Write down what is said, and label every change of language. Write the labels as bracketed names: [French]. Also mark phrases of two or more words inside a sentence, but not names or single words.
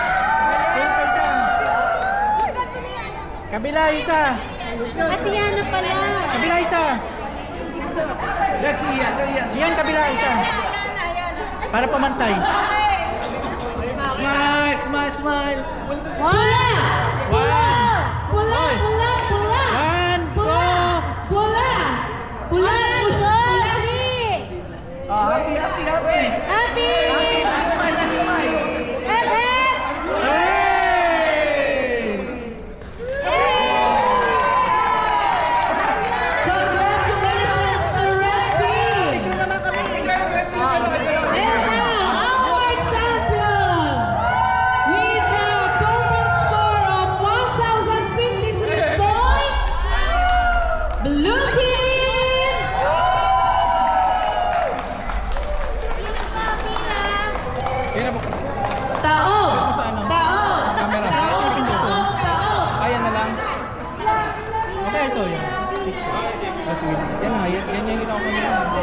[Filipino] Kabila isa. Kasi yan na pala. Kabila isa. Sir, Yan, kabila isa. Para pamantay. Smile. Pula! Pula! Pula! Pula! Pula! [English] One, [Filipino] Pula! Pula! Pula! Pula! [English] Happy. Happy! Hep, hep! Congratulations to Red Team! And now, our champion! With a total score of 1,053 points, Blue Team! [Filipino] Taob! Taob! Camera. Taob! Kaya na lang. Okay, ito yun. Sige. Yan na, yan yung ginawa ko yun.